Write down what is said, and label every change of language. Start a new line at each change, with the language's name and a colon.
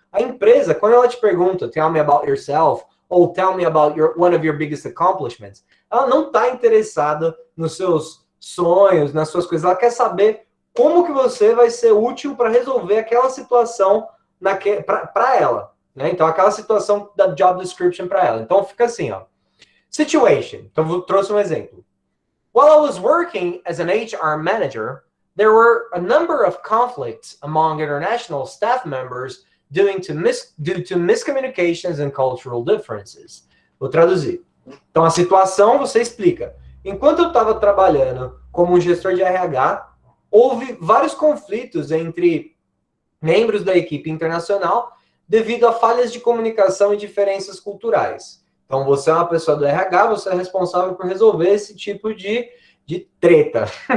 Portuguese: A empresa, quando ela te pergunta,
English: tell me about yourself,
Portuguese: ou
English: tell me about one of your biggest accomplishments,
Portuguese: ela não está interessada nos seus sonhos, nas suas coisas. Ela quer saber como que você vai ser útil para resolver aquela situação para ela, né? Então, aquela situação da job description para ela. Então, fica assim, ó. Situation. Então, eu trouxe um exemplo.
English: While I was working as an HR manager, there were a number of conflicts among international staff members due to miscommunications and cultural differences.
Portuguese: Vou traduzir. Então, a situação você explica. Enquanto eu estava trabalhando como um gestor de RH, houve vários conflitos entre membros da equipe internacional devido a falhas de comunicação e diferenças culturais. Então, você é uma pessoa do RH, você é responsável por resolver esse tipo de treta.